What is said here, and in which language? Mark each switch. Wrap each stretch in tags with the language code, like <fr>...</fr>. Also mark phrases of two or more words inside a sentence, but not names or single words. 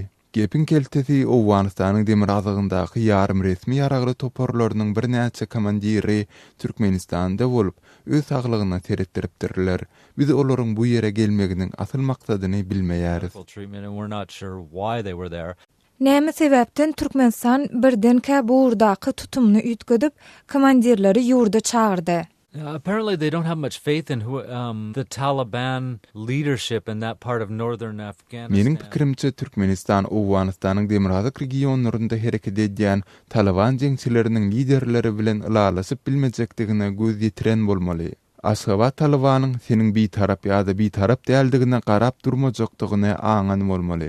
<tk>Gepin keltesi Owganistanyň Demirazagyndaky ýarym resmi ýaragly toparlarynyň bir näçe komandiri Türkmenistanda bolup, öz saglygyna teretdiripdirler. Biz olaryň bu ýere gelmeginiň asyl maksadyny bilmeýäris. Näme sebäpden Türkmenistan birden-kä bu urdaky tutumny üýtgedip, komandirleri ýurda çağırdy?</tk> <en>Apparently they don't have much faith in the Taliban leadership in that part of northern Afghanistan.</en> <tk>Meniň pikirimçe Türkmenistan Owganistanyň Demirazak regionlarynda hereket edýän Taliban jeňçileriniň liderleri bilen ılalaşyp bilmejekdigine göz ýetiren bolmaly. Aşgabat Talibanyň seniň bir tarap ýa-da bir tarap däldigine garap durmajakdygyny aňan bolmaly.</tk>